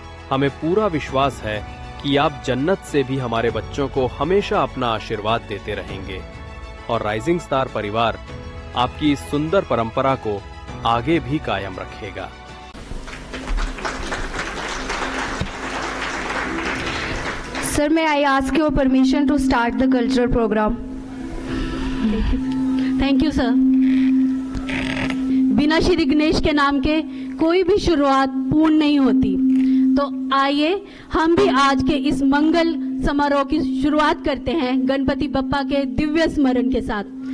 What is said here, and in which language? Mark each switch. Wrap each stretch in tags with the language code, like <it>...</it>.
<hi>हमें पूरा विश्वास है कि आप जन्नत से भी हमारे बच्चों को हमेशा अपना आशीर्वाद देते रहेंगे और राइजिंग स्टार परिवार आपकी इस सुंदर परंपरा को आगे भी कायम रखेगा।</hi> <en>Sir, may I ask your permission to start the cultural program? Thank you sir.</en> <hi>बिना श्री गणेश के नाम के कोई भी शुरुआत पूर्ण नहीं होती, तो आइए हम भी आज के इस मंगल समारोह की शुरुआत करते हैं गणपति बप्पा के दिव्य स्मरण के साथ।</hi>